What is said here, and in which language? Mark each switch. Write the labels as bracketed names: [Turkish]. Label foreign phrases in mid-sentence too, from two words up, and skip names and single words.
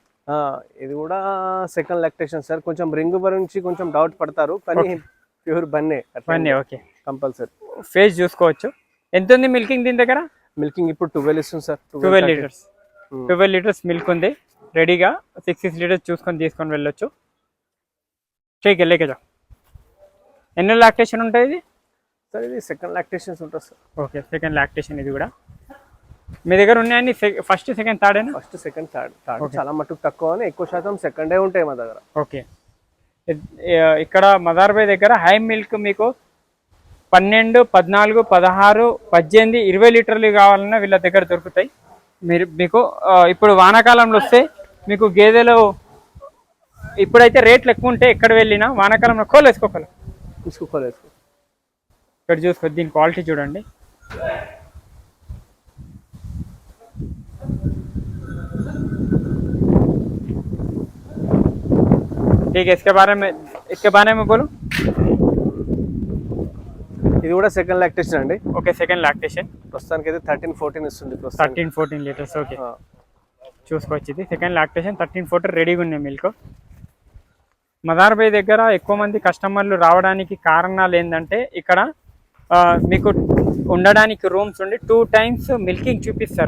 [Telugu] ఇది కూడా [English] second lactation [Telugu] సార్. కొంచెం రింగ్ గురించి కొంచెం డౌట్ పడతారు, కానీ ప్యూర్ బన్నీ. ఓకే. కంపల్సరీ ఫేస్ చూసుకోవచ్చు. ఎంత ఉంది మిల్కింగ్ దీని దగ్గర? మిల్కింగ్ ఇప్పుడు 12 ఇస్తుంది సార్. 12 [English] liters milk [Telugu] ఉంది రెడీగా. 6 లీటర్స్ చూసుకొని తీసుకొని వెళ్ళొచ్చు. [Hindi] ठीक है, लेके जा. [Telugu] ఎన్ని లాక్టేషన్ ఉంటుంది ఇది? సార్ ఇది [English] second lactations [Telugu] ఉంటుంది సార్. ఓకే. [English] second lactation [Telugu] ఇది కూడా. మీ దగ్గర ఉన్నాయని [English] first second third [Telugu] అయినా? [English] first second third [Telugu] చాలా మటుకు తక్కువ అని, ఎక్కువ శాతం సెకండే ఉంటాయి మా దగ్గర. ఓకే. ఇక్కడ మదార్బాయ్ దగ్గర [English] high milk [Telugu] మీకు 12, 14, 16, 18, 20 లీటర్లు కావాలన్నా వీళ్ళ దగ్గర దొరుకుతాయి. మీకు ఇప్పుడు వానాకాలంలో వస్తే మీకు గేదెలు ఇప్పుడైతే రేట్లు ఎక్కువ ఉంటాయి, ఎక్కడ వెళ్ళినా వానాకాలంలో వేసుకోవాలి. ఇక్కడ చూసుకో, దీని క్వాలిటీ చూడండి. [Hindi] ठीक है, इसके बारे में बोलो. [Telugu] ఇది కూడా [English] second lactation [Telugu] అండి. [English] okay, second lactation. [Telugu] ప్రస్తుతానికి అయితే 13-14 ఇస్తుంది. 13-14 లీటర్స్. ఓకే, చూసుకోవచ్చు. ఇది [English] second lactation, [Telugu] 13-14 రెడీగా ఉన్నాయి మిల్క్. మదార్బాయ్ దగ్గర ఎక్కువ మంది కస్టమర్లు రావడానికి కారణాలు ఏంటంటే ఇక్కడ మీకు ఉండడానికి రూమ్స్ ఉండి 2 [English] times milking [Telugu] చూపిస్తారు.